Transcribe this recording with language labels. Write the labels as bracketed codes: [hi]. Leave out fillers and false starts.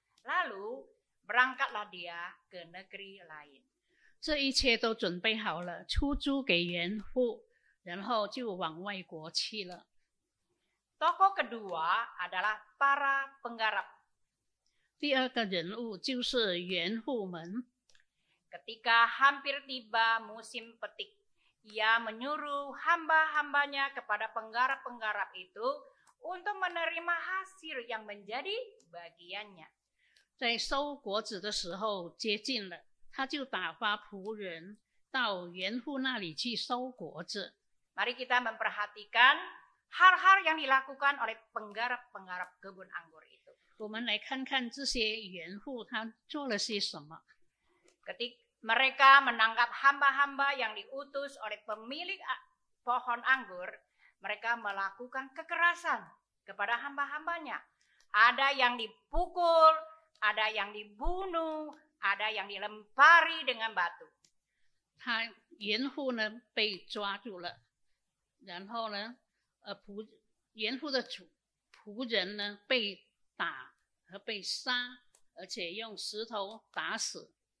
[id] Lalu berangkatlah dia ke negeri lain. [zh] 这一切都准备好了，出租给园户，然后就往外国去了。 [id] Tokoh kedua adalah para penggarap. [zh] 第二个人物就是园户们。 [id] Ketika hampir tiba musim petik, ia menyuruh hamba-hambanya kepada penggarap-penggarap itu untuk menerima hasil yang menjadi bagiannya. [zh] 在收果子的时候接近了，他就打发仆人到园户那里去收果子。 [id] Mari kita memperhatikan hal-hal yang dilakukan oleh penggarap-penggarap kebun anggur itu. [zh] 我们来看看这些园户他做了些什么。 [id] Ketika mereka menangkap hamba-hamba yang diutus oleh pemilik pohon anggur, mereka melakukan kekerasan kepada hamba-hambanya. Ada yang dipukul, ada yang dibunuh, ada yang dilempari dengan batu. [zh] 他园户呢被抓住了，然后呢，园户的仆人呢被打和被杀，而且用石头打死。